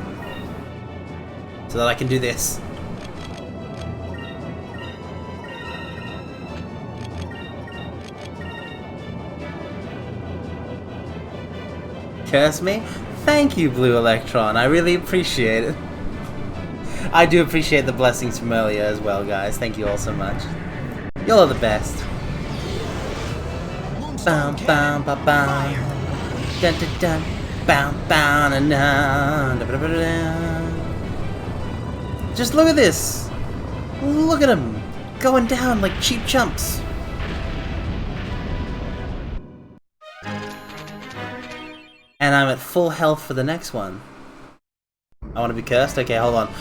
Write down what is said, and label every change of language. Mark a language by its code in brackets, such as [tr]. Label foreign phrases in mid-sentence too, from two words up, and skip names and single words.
[en] So that I can do this. Curse me? Thank you, Blue Electron. I really appreciate it. I do appreciate the blessings from earlier as well, guys. Thank you all so much. Y'all are the best. Bam, bam, ba, bam. Dun, dun, dun. Bam, bam, na, na. Da, da, da, da. Just look at this. Look at him. Going down like cheap chumps. And I'm at full health for the next one. I want to be cursed? Okay, hold on.